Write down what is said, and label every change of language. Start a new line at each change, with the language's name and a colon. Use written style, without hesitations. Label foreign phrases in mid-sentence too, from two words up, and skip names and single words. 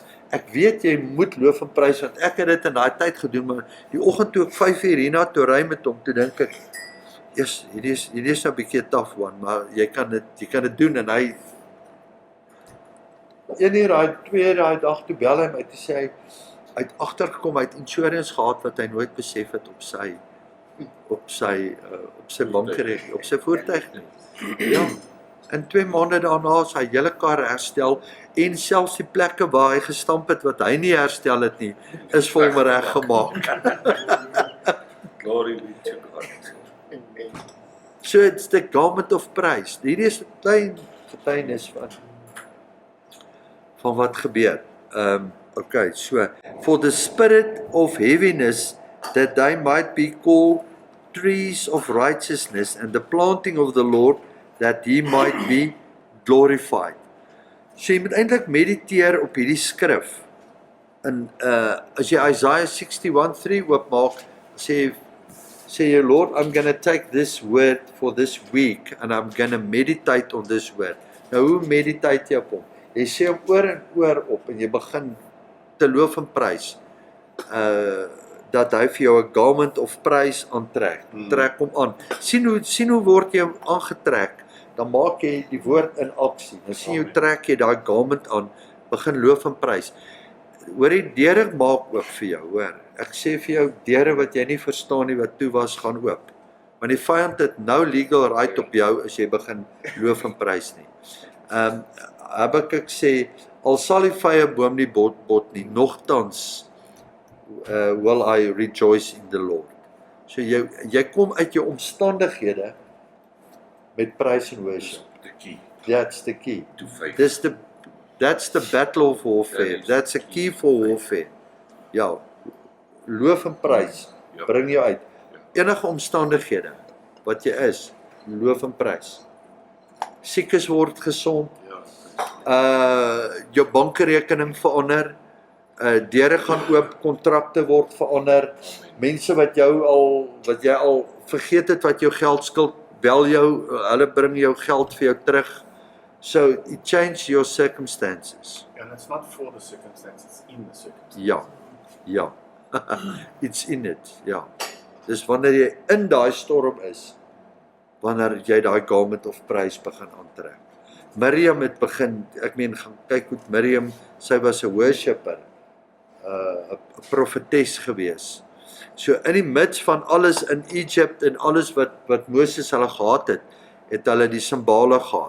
Afrikaans: Ek weet jy moet loof van prys want ek het dit in daai tyd gedoen, maar die oggend toe ek 5 uur hierna toe ry met hom, toe dink ek, hierdie is nou 'n bietjie 'n
English: tough one,
Afrikaans: maar jy kan dit doen en hy 1 uur, 2 uur daai dag toe bel hy my toe sê hy het agtergekom hy het insurance gehad wat hy nooit besef het op sy bankrekening, op sy voertuig. Ja. In 2 maande daarna is hy hele kar herstel en selfs die plekke waar hy gestamp het wat hy nie herstel het nie, is vir hom reggemaak.
English: Glory be to God. So it's the garment of praise.
Afrikaans: Hierdie is 'n klein getuienis van wat gebeur.
English: Okay, so for the spirit of heaviness that they might be called trees of righteousness and the planting of the Lord that he might be glorified.
Afrikaans: So jy moet eintlik mediteer op hierdie skrif. En as jy Isaiah 61:3 oopmaak, sê jy,
English: Lord, I'm going to take this word for this week and I'm going to meditate on this word.
Afrikaans: Nou hoe meditate jy op hom? Jy sê hom oor en oor op en jy begin te loof en prys. Dat hy vir jou 'n
English: garment of
Afrikaans: prys aantrek. Trek hom aan. Sien hoe word jy aangetrek? Dan maak jy die woord in aksie. Dan sien jy trek jy daai garment aan, begin loof en prys. Hoor die deure maak oop vir jou, hoor. Ek sê vir jou, deure wat jy nie verstaan nie wat toe was, gaan oop. Want die vyand het nou
English: legal right
Afrikaans: op jou as jy begin loof en prys nie. Habakuk sê, al sal die vyeboom nie bot nie, nogtans
English: will I rejoice in the Lord.
Afrikaans: So jy kom uit jou omstandighede met prys en worship.
English: The key That's the key. to faith. That's the battle of warfare. That's a key for warfare.
Afrikaans: Ja, loof en prys bring jou uit. Enige omstandighede wat jy is, loof en prys. Siekes word gesond. Jou bankrekening verander. Deure gaan oop, kontrakte word verander. Mense wat jy al vergeet het wat jou geld skuld, bel jou, hulle bring jou geld vir jou terug.
English: So it changes your circumstances. And it's not for the circumstances, it's in the circumstances. Ja. It's in it,
Afrikaans: ja. Dis wanneer jy in daai storm is, wanneer jy daai
English: garment of
Afrikaans: prys begin aantrek. Miriam het begin, gaan kyk hoe Miriam, sy was 'n worshipper, 'n profetes gewees. So in die midde van alles in Egypt en alles wat Moses hulle gehad het hulle die simbale gehad.